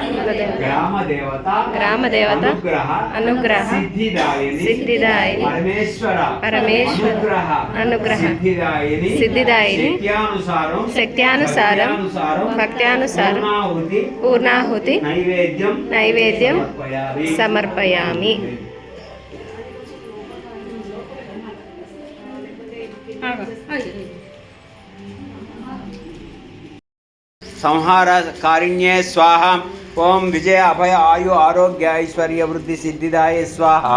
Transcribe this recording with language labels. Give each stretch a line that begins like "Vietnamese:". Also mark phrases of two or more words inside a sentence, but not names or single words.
Sanskrit: గ్రామదేవత అనుగ్రహ సిద్ధిదాయిని పరమేశ్వర అనుగ్రహ సిద్ధిదాయిని శక్త్యానుసారం భక్త్యానుసారం పూర్ణాహుతి నైవేద్యం సమర్పయామి. संहार कारिण्ये स्वाहा. ओम विजय अभय आयु आरोग्य ऐश्वर्य वृद्धि सिद्धिदाय स्वाहा.